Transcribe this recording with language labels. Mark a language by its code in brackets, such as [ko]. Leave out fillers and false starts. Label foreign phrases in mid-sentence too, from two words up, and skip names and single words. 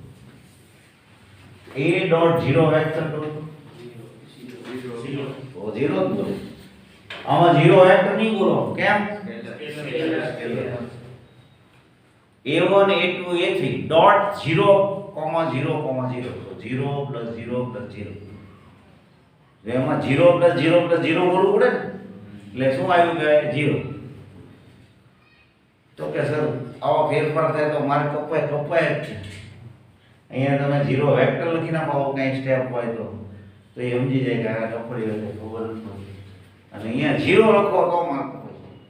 [en] A dot 0 vector [gu] કરો તો 0 જ બોલે આમાં 0 વેક્ટર નહીં બોલો કેમ [en] A1 A2 A3 dot 0 0 0 [gu] 0 તો [en] 0 plus 0 plus 0 [gu] એમાં [en] 0 plus 0 plus 0 [gu] બોલવું પડે ને એટલે શું આવ્યું કે 0 તો કે સર આવો ફેરફાર થાય તો મારે કપાય જ છે અહીંયા તમે 0 વેક્ટર લખી નાખો કઈ સ્ટેપ હોય તો એ સમજી જાય કે આ કપડી હોય ખબર જ નથી અને અહીંયા 0 લખો તો માર્ક કપાય.